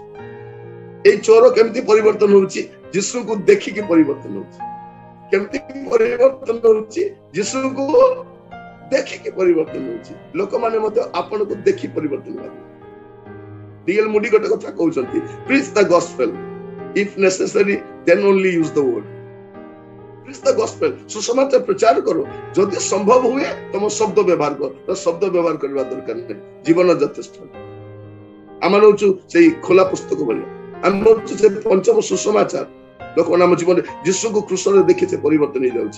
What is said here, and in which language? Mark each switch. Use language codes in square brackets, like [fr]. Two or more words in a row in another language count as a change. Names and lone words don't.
[or] ଏଇ ଚୋର କେମିତି ପରିବର୍ତ୍ତନ ହଉଛି? ଯୀଶୁଙ୍କୁ ଦେଖିକି ପରିବର୍ତ୍ତନ ହଉଛି। କେମିତି ପରିବର୍ତ୍ତନ ହଉଛି? ଯୀଶୁଙ୍କୁ ଦେଖିକି ପରିବର୍ତ୍ତନ ହଉଛି। ଲୋକମାନେ ମଧ୍ୟ ଆପଣଙ୍କୁ ଦେଖି ପରିବର୍ତ୍ତନ ହେବେ। ଡିଏଲ୍ ମୁଡି ଗୋଟେ କଥା କହୁଛନ୍ତି, [en] preach the gospel, if necessary then only use the word। preach the gospel, [or] ସୁସମାଚାର ପ୍ରଚାର କର, ଯଦି ସମ୍ଭବ ହୁଏ ତମ ଶବ୍ଦ ବ୍ୟବହାର କର। ଶବ୍ଦ ବ୍ୟବହାର କରିବା ଦରକାର ନାହିଁ, ଜୀବନ ଯଥେଷ୍ଟ। ଆମେ ହଉଛୁ ସେଇ ଖୋଲା ପୁସ୍ତକ ଭଳିଆ, ଆମେ ହଉଛୁ ସେ ପଞ୍ଚମ ସୁସମାଚାର। ଲୋକମାନେ ଆମ ଜୀବନରେ ଯୀଶୁଙ୍କୁ କ୍ରୁଶରେ ଦେଖି ସେ ପରିବର୍ତ୍ତନ ହେଇଯାଉଛି।